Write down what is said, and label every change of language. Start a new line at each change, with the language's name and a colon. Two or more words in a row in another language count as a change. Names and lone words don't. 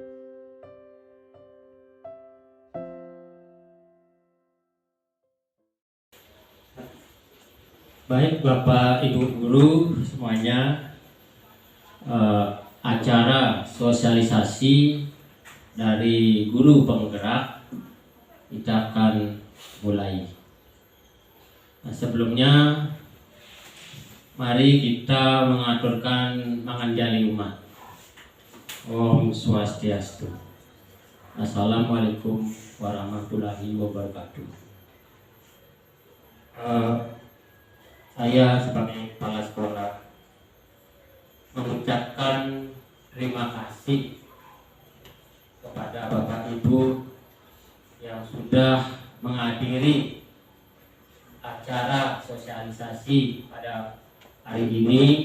Indonesian: Baik Bapak Ibu guru semuanya, acara sosialisasi dari guru penggerak kita akan mulai. Nah, sebelumnya mari kita mengaturkan manganjali umat.
Sanskrit: Om Swastiastu.
Arabic: Assalamualaikum warahmatullahi wabarakatuh.
Indonesian: Saya sebagai kepala sekolah mengucapkan terima kasih kepada Bapak Ibu yang sudah menghadiri acara sosialisasi pada hari ini.